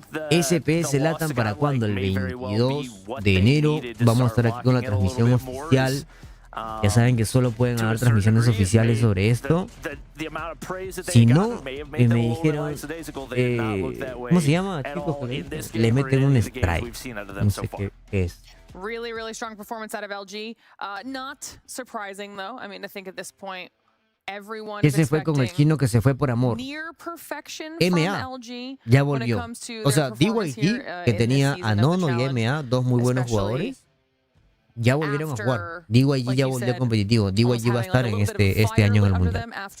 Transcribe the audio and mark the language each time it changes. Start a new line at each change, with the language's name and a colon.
Spanish: SPS Latam para cuando, el 22 de enero vamos a estar aquí con la transmisión oficial. Ya saben que solo pueden haber transmisiones oficiales sobre esto. Si no, me dijeron, ¿cómo se llama, chicos? Le meten un strike. No sé qué es.
English: Really strong performance out of LG. Not surprising though. I mean, I think at this point everyone
Spanish: Ese fue con el chino que se fue por amor. MA ya volvió. O sea, DYG, que tenía a Nono y MA, dos muy buenos jugadores, ya volvieron a jugar. DYG ya volvió a competitivo. DYG va a estar en este año en el Mundial.